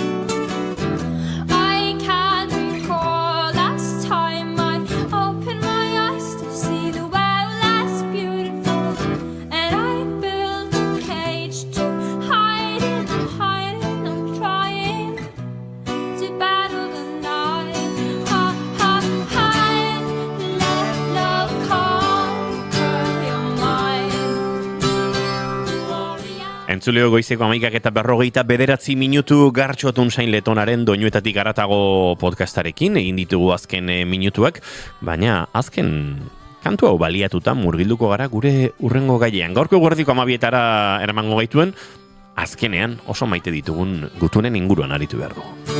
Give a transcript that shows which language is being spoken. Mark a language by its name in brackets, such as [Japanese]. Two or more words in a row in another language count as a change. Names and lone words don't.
[English] I can't recall last time I opened my eyes to see the world as beautiful, and I built a cage to hide in. I'm hiding, I'm trying to battle the night. Hide, let love conquer your mind. [Basque] Entzuleo goizeko 11:49 minutu Gartxotun Sain Letonaren Doinuetatik haratago podcastarekin egin ditugu azken minutuak, baina azken kantu hau baliatuta murgilduko gara gure urrengo gailean. Gaurko eguerdiko 12etara eramango gaituen, azkenean oso maite ditugun gutunen inguruan aritu behar dugu.